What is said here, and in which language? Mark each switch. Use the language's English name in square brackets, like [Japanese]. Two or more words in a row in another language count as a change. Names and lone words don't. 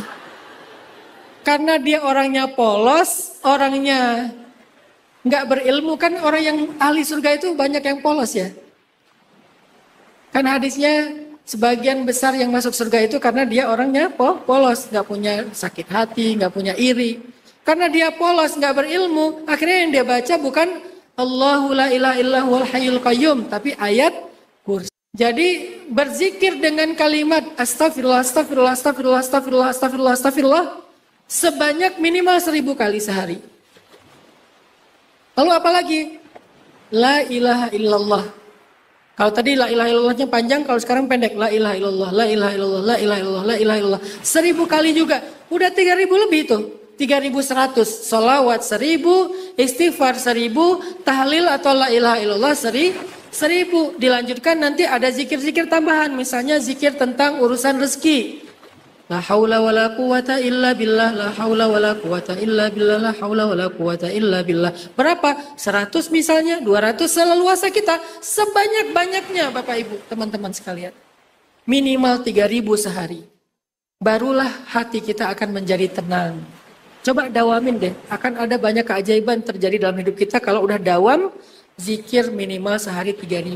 [Indonesian] Karena dia orangnya polos, orangnya nggak berilmu, kan orang yang ahli surga itu banyak yang polos ya. Kan hadisnya sebagian besar yang masuk surga itu karena dia orangnya polos, nggak punya sakit hati, nggak punya iri. Karena dia polos, nggak berilmu, akhirnya yang dia baca bukan [Arabic] الله لا إله إلا هو الحي القيوم, [Indonesian] tapi ayat kursi. Jadi berzikir dengan kalimat [Arabic] أستغفر الله أستغفر الله أستغفر الله أستغفر الله أستغفر الله أستغفر الله [Indonesian] sebanyak minimal 1000 kali sehari. Lalu apa lagi? [Arabic] لا إله إلا الله. [Indonesian] Kalau tadi [Arabic] لا إله إلا الله [Indonesian] panjang, kalau sekarang pendek. [Arabic] لا إله إلا الله لا إله إلا الله لا إله إلا الله لا إله إلا الله. [Indonesian] 1000 kali juga. Udah 3000 lebih tuh. 3100. Salawat 1000, istighfar 1000, tahlil atau [Arabic] لا إله إلا الله [Indonesian] 1000. Dilanjutkan nanti ada zikir-zikir tambahan. Misalnya zikir tentang urusan rezeki. [Arabic] لا حول و لا قوة إلا بالله لا حول و لا قوة إلا بالله لا حول و لا قوة إلا بالله. [Indonesian] Berapa? 100 misalnya, 200 seleluasa kita. Sebanyak-banyaknya Bapak Ibu, teman-teman sekalian. Minimal 3000 sehari. Barulah hati kita akan menjadi tenang. Coba dawamin deh, akan ada banyak keajaiban terjadi dalam hidup kita kalau udah dawam zikir minimal sehari 3000.